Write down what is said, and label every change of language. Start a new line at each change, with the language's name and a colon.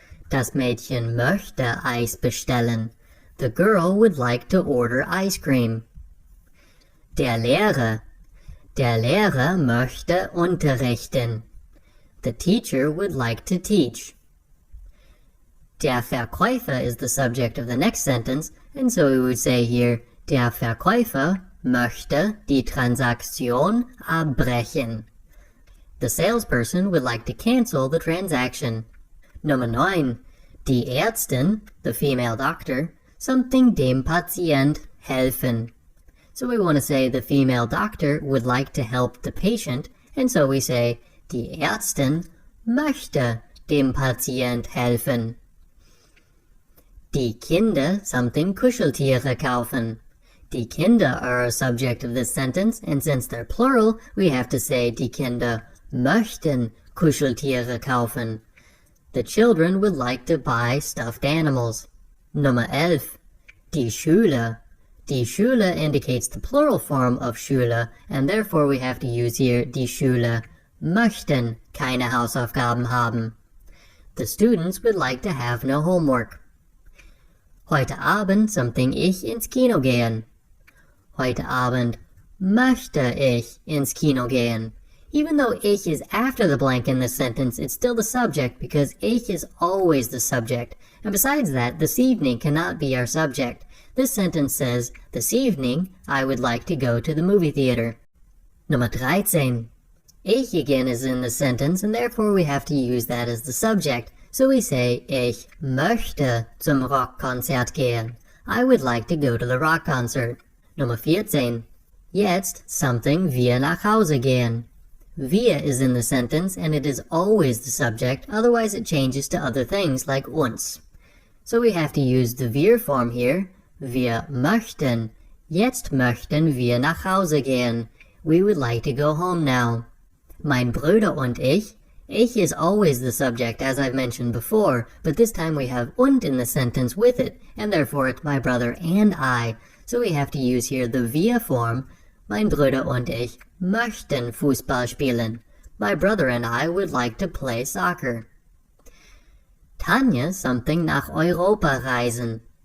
German: Das Mädchen möchte Eis bestellen.
English: The girl would like to order ice cream.
German: Der Lehrer. Der Lehrer möchte unterrichten.
English: The teacher would like to teach. Der Verkäufer is the subject of the next sentence, and so we would say here,
German: der Verkäufer möchte die Transaktion abbrechen.
English: The salesperson would like to cancel the transaction.
German: Nummer 9. Die Ärztin,
English: the female doctor,
German: something dem Patient helfen.
English: So we want to say the female doctor would like to help the patient, and so we say,
German: die Ärztin möchte dem Patient helfen. Die Kinder something Kuscheltiere kaufen.
English: Die Kinder are a subject of this sentence, and since they're plural, we have to say
German: die Kinder möchten Kuscheltiere kaufen.
English: The children would like to buy stuffed animals.
German: Nummer 11. Die Schüler.
English: Die Schüler indicates the plural form of Schüler, and therefore we have to use here
German: die Schüler möchten keine Hausaufgaben haben.
English: The students would like to have no homework.
German: Heute Abend something ich ins Kino gehen. Heute Abend möchte ich ins Kino gehen.
English: Even though ich is after the blank in this sentence, it's still the subject because ich is always the subject. And besides that, this evening cannot be our subject. This sentence says, this evening, I would like to go to the movie theater.
German: Nummer 13.
English: Ich again is in the sentence, and therefore we have to use that as the subject. So we say,
German: ich möchte zum Rockkonzert gehen.
English: I would like to go to the rock concert.
German: Nummer 14. Jetzt something wir nach Hause gehen.
English: Wir is in the sentence, and it is always the subject, otherwise it changes to other things like uns. So we have to use the wir form here.
German: Wir möchten. Jetzt möchten wir nach Hause gehen.
English: We would like to go home now.
German: Mein Bruder und ich,
English: Ich is always the subject, as I've mentioned before, but this time we have und in the sentence with it, and therefore it's my brother and I, so we have to use here the wir form.
German: Mein Bruder und ich möchten Fußball spielen.
English: My brother and I would like to play soccer.
German: Tanja something nach Europa reisen.